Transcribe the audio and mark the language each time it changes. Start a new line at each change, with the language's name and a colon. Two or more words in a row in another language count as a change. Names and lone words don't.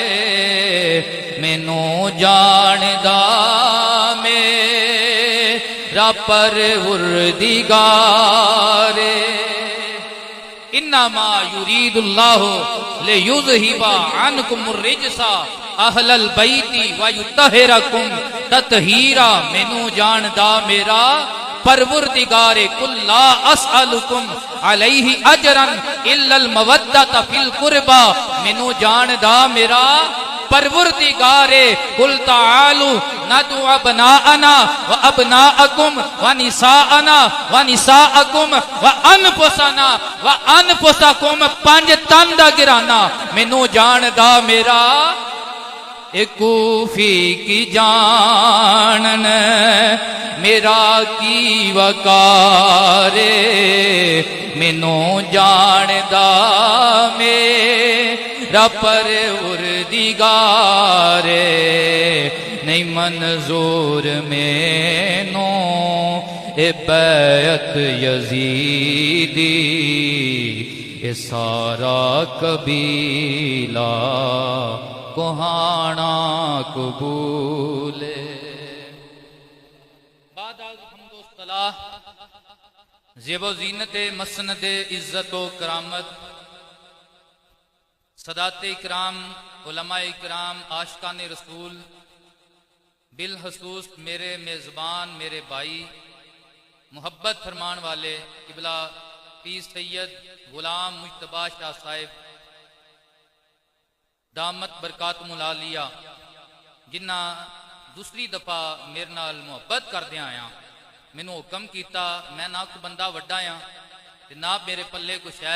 Punjabi: مینوں جاندا میرا پروردگارے.
Arabic: إنما يريد الله ليذهب عنكم الرجس أهل البيت ويطهركم تطهيرا.
Punjabi: مینوں جاندا میرا پروردگارے.
Arabic: قل لا أسألكم عليه أجرا إلا المودة في القربى.
Punjabi: مینوں جاندا میرا پروردگارے.
Arabic: قل تعالوا ندع أبناءنا وأبناءكم ونساءنا ونساءكم وأنفسنا وأنفسكم.
Punjabi: پنج تن دا گھرانہ. مینوں جاندا میرا کوفی کی جانن میرا کی وقارے مینوں جاندا میرا پروردگارے نہیں منظور مینوں اے بیعت یزیدی اے سارا قبیلہ کوہانا قبولے.
Urdu: زیب و زینت مسند عزت و کرامت سادات اکرام علماء اکرام عاشقان رسول بالخصوص میرے میزبان میرے بھائی محبت فرمان والے قبلہ پیر سید غلام مجتبیٰ شاہ صاحب
Arabic: دامت برکاتہ العالیہ
Punjabi: جنہاں دوسری دفعہ میرے نال محبت کردے آیا مینوں حکم کیا میں نہ کوئی بندہ وڈا ہاں تے نہ میرے پلے کجھ ہے.